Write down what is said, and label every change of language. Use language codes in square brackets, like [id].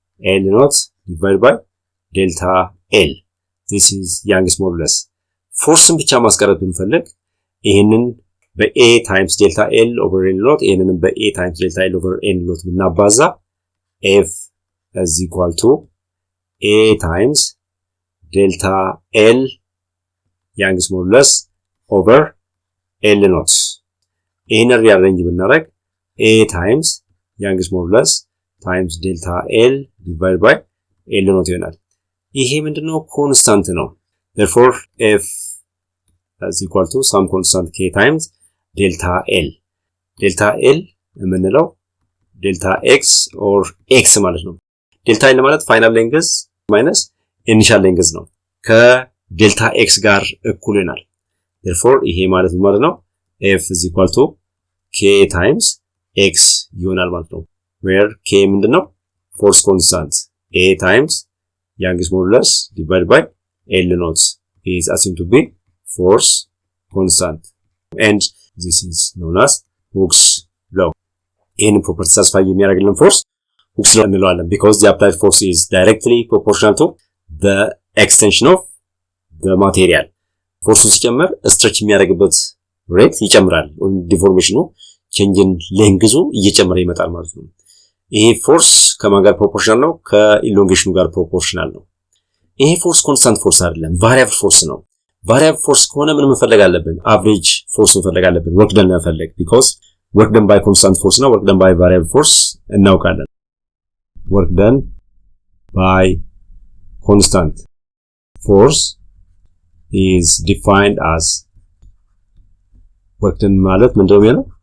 [en] ኤል ኖት ዲቫይድ ባይ ዴልታ ኤል። this is Young's modulus። [am] ፎርስን ብቻ ማስቀረት ብንፈልግ [en] ይሄንን በኤ ታይምስ ዴልታ ኤል ኦቨር ኤል ኖት ይሄንን በኤ ታይምስ ዴልታ ኤል ኦቨር ኤል ኖት [am] ብናባዛ [en] ኤፍ is equal to a times delta L Young's modulus over L naught. [am] ይሄንን [en] ሪአሬንጅ ብናደርግ a times Young's modulus times delta L divided by L naught [am] ይሆናል። ይሄ ምንድነው? [en] ኮንስታንት ነው። therefore F is equal to some constant k times delta L. delta L [am] የምንለው [en] delta x or x ማለት ነው። delta L ማለት ፋይናል ሌንግዝ ማይነስ ኢኒሻል ሌንግዝ ነው። [am] ከዴልታ ኤክስ ጋር እኩል ይሆናል። [en] therefore ይሄ ማለት ነው F is equal to k times x ይሆናል ማለት ነው። where k ምንድነው? force constant. a times Young's modulus divided by L naught is assumed to be force constant. and this is known as Hooke's law. [am] ይሄን ፕሮፐርቲ ሳስፋይ የሚያደርግልን ፎርስ [en] Hooke's law [am] እንለዋለን [en] because the applied force is directly proportional to the extension of the material. [am] ፎርሱ ሲጨምር ስትሬች የሚያደርግበት ሬት ይጨምራል ወይም ዲፎርሜሽኑ ቼንጅን ሌንግዙ እየጨመረ ይመጣል ማለት ነው። ይሄ ፎርስ ከማን ጋር ፕሮፖርሽናል ነው? ከኢሎንጌሽኑ ጋር ፕሮፖርሽናል ነው። ይሄ ፎርስ ኮንስታንት ፎርስ አይደለም፣ ቫሪያብል ፎርስ ነው። ቫሪያብል ፎርስ ከሆነ ምን መፈለግ አለብን? [en] አቨሬጅ ፎርስ [am] መፈለግ አለብን። [en] ወርክ ደን መፈለግ because work done by constant force እና work done by variable force [am] እናውቃለን። [en] work done by constant force is defined as work done ማለት ምንድነው የሚለው?